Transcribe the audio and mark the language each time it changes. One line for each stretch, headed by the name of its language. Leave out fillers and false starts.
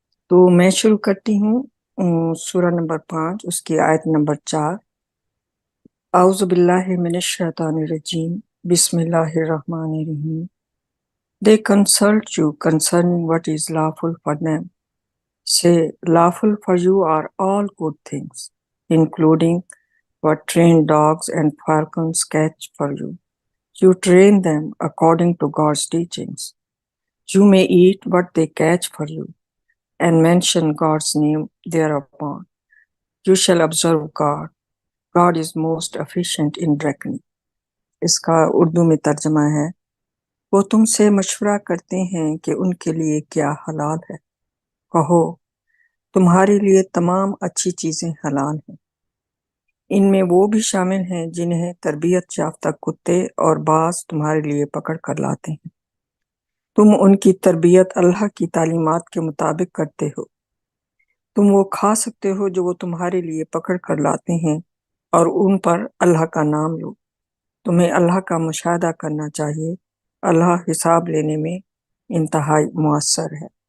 Urdu: تو میں شروع کرتی ہوں سورہ نمبر 5، اس کی آیت نمبر 4۔
Arabic: اعوذ باللہ من الشیطان الرجیم، بسم اللہ الرحمن الرحیم۔
English: They consult you concerning what is lawful for them. Say, lawful for you are all good things, including what trained dogs and falcons catch for you. You train them according to God's teachings. You may eat what they catch for you, and mention God's name thereupon. You shall observe God. God is most efficient in reckoning.
Urdu: اس کا اردو میں ترجمہ ہے، وہ تم سے مشورہ کرتے ہیں کہ ان کے لیے کیا حلال ہے۔ کہو، تمہارے لیے تمام اچھی چیزیں حلال ہیں، ان میں وہ بھی شامل ہیں جنہیں تربیت یافتہ کتے اور باز تمہارے لیے پکڑ کر لاتے ہیں۔ تم ان کی تربیت اللہ کی تعلیمات کے مطابق کرتے ہو۔ تم وہ کھا سکتے ہو جو وہ تمہارے لیے پکڑ کر لاتے ہیں، اور ان پر اللہ کا نام لو۔ تمہیں اللہ کا مشاہدہ کرنا چاہیے، اللہ حساب لینے میں انتہائی مؤثر ہے۔